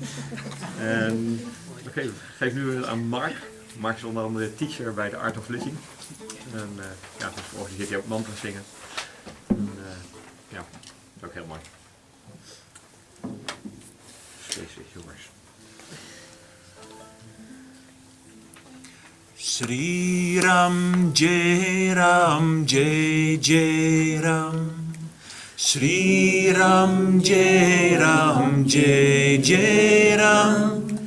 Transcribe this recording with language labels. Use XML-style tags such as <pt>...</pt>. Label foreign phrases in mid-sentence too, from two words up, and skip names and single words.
<nl>Oké, ik geef nu aan Mark. Mark is onder andere teacher bij de Art of Living. En ja, dus organiseert hij ook mantras zingen. En, ja, dat is ook heel mooi. Deze jongens.</nl> <hi>Sri Ram Jai Ram Jai Jai Ram. Sri Ram Jai Ram Jai Jai Ram.</hi>